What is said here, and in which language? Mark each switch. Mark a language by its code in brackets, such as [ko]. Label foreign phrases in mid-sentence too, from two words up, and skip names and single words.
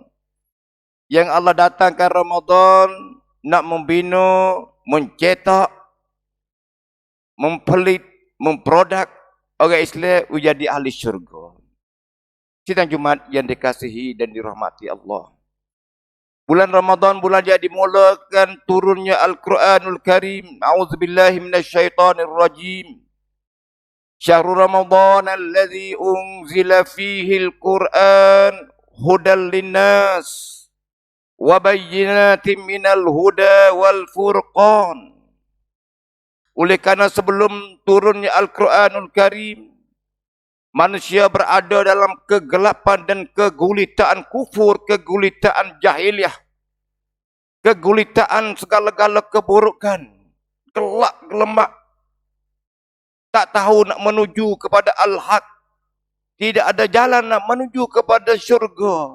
[ms] Yang Allah datangkan Ramadan nak membina, mencetak, mempelit, memproduk orang Islam menjadi ahli syurga. Sidang Jumaat yang dikasihi dan dirahmati Allah. Bulan Ramadan bulan yang dimulakan turunnya Al-Quranul Karim. [ar] أعوذ بالله من الشيطان الرجيم. شهر رمضان الذي أنزل فيه القرآن هدى للناس وبينات من الهدى والفرقان. [ms] Oleh karena sebelum turunnya Al-Quranul Karim, manusia berada dalam kegelapan dan kegulitaan kufur, kegulitaan jahiliah, kegulitaan segala-gala keburukan, gelap gelemak, tak tahu nak menuju kepada Al-Haq, tidak ada jalan nak menuju kepada syurga.